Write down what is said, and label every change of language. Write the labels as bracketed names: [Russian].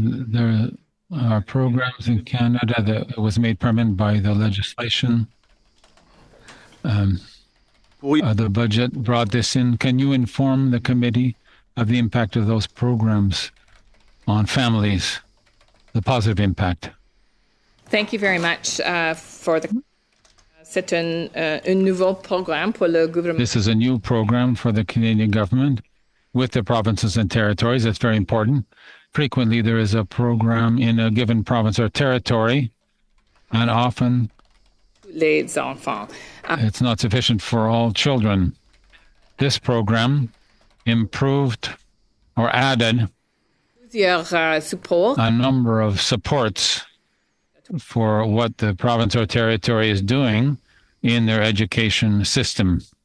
[English] There are programs in Canada that was made permanent by the legislation. The budget brought this in. Can you inform the committee of the impact of those programs on families, the positive impact? Thank you very much for the... [French] C'est un nouveau programme pour le gouvernement. [English] This is a new program for the Canadian government with the provinces and territories. That's very important. Frequently, there is a program in a given province or territory, and often [French] les enfants. [English] It's not sufficient for all children. This program improved or added a number of supports for what the province or territory is doing in their education system.